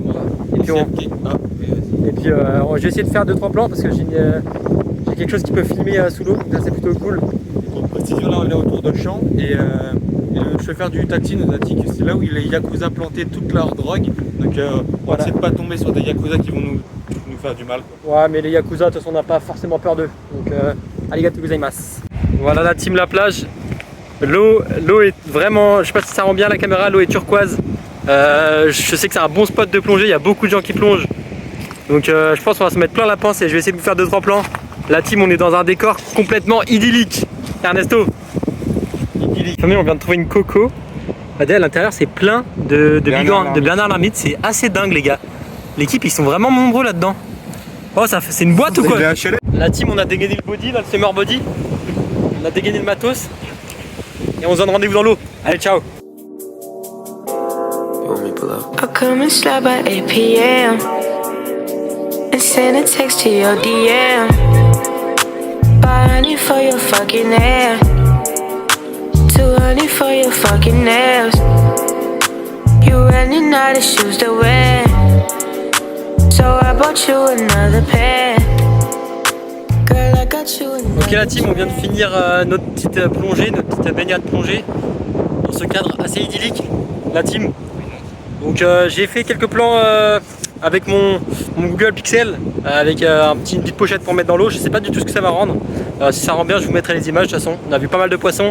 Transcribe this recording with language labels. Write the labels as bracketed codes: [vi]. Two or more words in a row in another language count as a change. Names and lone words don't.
[fr] Et puis, je vais essayer de faire 2-3 plans parce que j'ai quelque chose qui peut filmer sous l'eau, donc là c'est plutôt cool. Pour précision, là on est autour de champs et le chauffeur du taxi nous a dit que c'est là où les Yakuza plantaient toute leur drogue. Donc on essaie de pas tomber sur des Yakuza qui vont nous faire du mal, quoi. Ouais, mais les Yakuza, de toute façon on n'a pas forcément peur d'eux. [ja] Donc ありがとうございます. [fr] Voilà la team, la plage. L'eau est vraiment, je sais pas si ça rend bien la caméra, l'eau est turquoise. Je sais que c'est un bon spot de plongée, il y a beaucoup de gens qui plongent. Donc je pense qu'on va se mettre plein la panse et je vais essayer de vous faire 2-3 plans. La team, on est dans un décor complètement idyllique. Ernesto, idyllique. On vient de trouver une coco. Regardez, à l'intérieur c'est plein de Bernard l'Ermite, c'est assez dingue les gars. L'équipe ils sont vraiment nombreux là-dedans. Oh, c'est une boîte ou quoi? La team, on a dégainé le body, là, le [en] summer body. [fr] On a dégainé le matos. Et on se donne rendez-vous dans l'eau. Allez, ciao. [en] I'll come and slide by 8 p.m. and send a text to your DM. Buy honey for your fucking hair, too honey for your fucking nails. You running out of shoes to wear, so I bought you another pair. Girl, girl, I got you in [fr] Ok la team, on vient de finir notre petite plongée, notre petite baignade plongée dans ce cadre assez idyllique, la team. Donc j'ai fait quelques plans avec mon Google Pixel avec une petite pochette pour mettre dans l'eau. Je sais pas du tout ce que ça va rendre. Si ça rend bien, je vous mettrai les images de toute façon. On a vu pas mal de poissons.